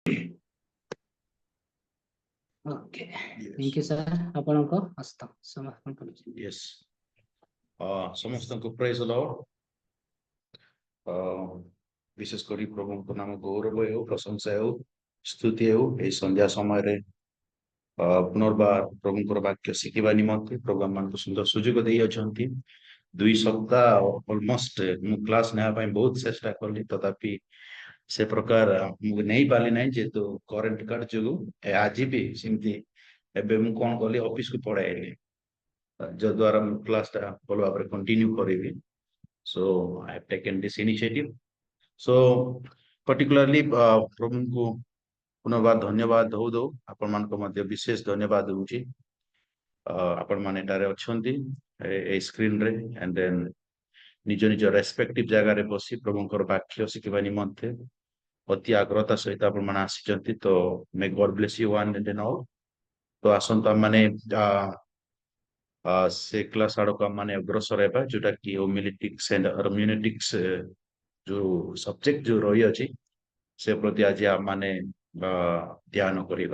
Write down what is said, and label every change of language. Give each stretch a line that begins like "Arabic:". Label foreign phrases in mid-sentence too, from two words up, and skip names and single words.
English: Okay. Thank you, sir.
Odia: ଆପଣଙ୍କ ହସ୍ତ ସମର୍ପଣ କରୁଛି।
English: Yes. ସମସ୍ତଙ୍କୁ praise the Lord.
Odia: ବିଶେଷ କରି ପ୍ରଭୁଙ୍କ ନାମ ଗୌରବ ହେଉ, ପ୍ରଶଂସା ହେଉ, ସ୍ତୁତି ହେଉ। ଏହି ସନ୍ଧ୍ୟା ସମୟରେ ପୁନର୍ବାର ପ୍ରଭୁଙ୍କର ବାକ୍ୟ ଶିଖିବା ନିମନ୍ତେ ପ୍ରଭୁ ଆମମାନଙ୍କୁ ସୁନ୍ଦର ସୁଯୋଗ ଦେଇଅଛନ୍ତି। 2 ସପ୍ତାହ ଅଲମୋଷ୍ଟ ମୁଁ କ୍ଲାସ ନେବା ପାଇଁ ବହୁତ ଚେଷ୍ଟା କଲି, ତଥାପି ସେ ପ୍ରକାର ମୁଁ ନେଇପାରିଲି ନାହିଁ ଯେହେତୁ କରେଣ୍ଟ କାଟ ଯୋଗୁଁ। ଆଜି ବି ସେମିତି ଏବେ ମୁଁ କଣ କଲି, ଅଫିସକୁ ପଳେଇଲି, ଯଦ୍ୱାରା ମୁଁ କ୍ଲାସଟା ଭଲ ଭାବରେ କଣ୍ଟିନ୍ୟୁ କରିବି।
English: So I have taken this initiative. So particularly
Odia: ପ୍ରଭୁଙ୍କୁ ପୁନର୍ବାର ଧନ୍ୟବାଦ ଦଉ ଆପଣମାନଙ୍କ ମଧ୍ୟ ବିଶେଷ ଧନ୍ୟବାଦ ଦଉଛି। ଆପଣମାନେ ଏଠାରେ ଅଛନ୍ତି এই ସ୍କ୍ରିନରେ,
English: and then
Odia: ନିଜ ନିଜ ରେସ୍ପେକ୍ଟିଭ ଜାଗାରେ ବସି ପ୍ରଭୁଙ୍କର ବାକ୍ୟ ଶିଖିବା ନିମନ୍ତେ ଅତି ଆଗ୍ରହତା ସହିତ ଆପଣମାନେ ଆସିଛନ୍ତି।
English: ତ may God bless you one and all.
Odia: ତ ଆସନ୍ତୁ ଆମମାନେ ସେ କ୍ଲାସ ଆଡକୁ ଆମମାନେ ଅଗ୍ରସର ହେବା, ଯୋଉଟା କି
English: homiletics and hermeneutics
Odia: ଯୋଉ ସବଜେକ୍ଟ ଯୋଉ ରହିଅଛି ସେ ପ୍ରତି ଆଜି ଆମମାନେ ଧ୍ୟାନ କରିବା।